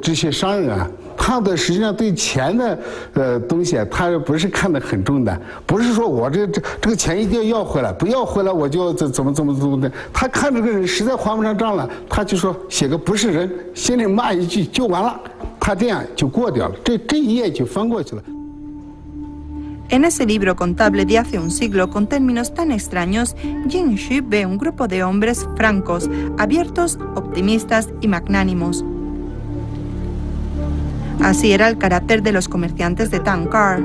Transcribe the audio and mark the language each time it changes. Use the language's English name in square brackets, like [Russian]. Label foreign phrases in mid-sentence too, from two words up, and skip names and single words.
[Chinese] 这些商人啊，他的实际上对钱的东西，他不是看得很重的，不是说我这个钱一定要回来，不要回来我就怎么的。他看这个人实在还不上账了，他就说写个不是人，心里骂一句就完了，他这样就过掉了，这一页就翻过去了。 [Spanish] En ese libro contable de hace un siglo con términos tan extraños, Jing Shi ve un grupo de hombres francos, abiertos, optimistas y magnánimos. Así era el carácter de los comerciantes de Tankar.